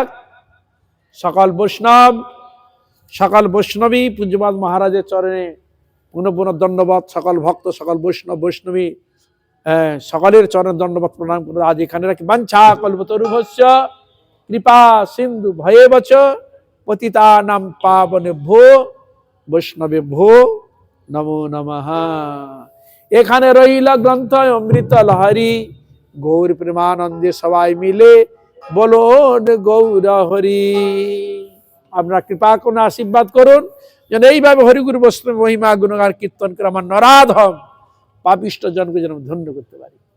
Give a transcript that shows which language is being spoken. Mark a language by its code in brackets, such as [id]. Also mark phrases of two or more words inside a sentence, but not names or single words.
[bn] সকল বৈষ্ণব, সকল বৈষ্ণবী পূজ্যপাদ মহারাজের চরণে পুনঃ পুনঃ দণ্ডবত। সকল ভক্ত, সকল বৈষ্ণব বৈষ্ণবী সকলের চরণে দণ্ডবত প্রণাম করে আজ এখানে রাখি। [sa] বাঞ্ছা কল্পতরুভ্যশ্চ কৃপা সিন্ধু ভয়েবচ পতিতানাং পাবনেভ্যো বৈষ্ণবেভ্যো নমো নমঃ। [bn] এখানে রইল গ্রন্থ অমৃত লহরী, গৌর প্রেমানন্দে সবাই মিলে বলো গৌর হরি। আপনারা কৃপা করুন, আশীর্বাদ করুন যেন এইভাবে হরিগুরু বৈষ্ণব মহিমা গুণগান কীর্তন করে আমার নরাধম পাপিষ্ঠ জনকে যেন ধন্য করতে পারি।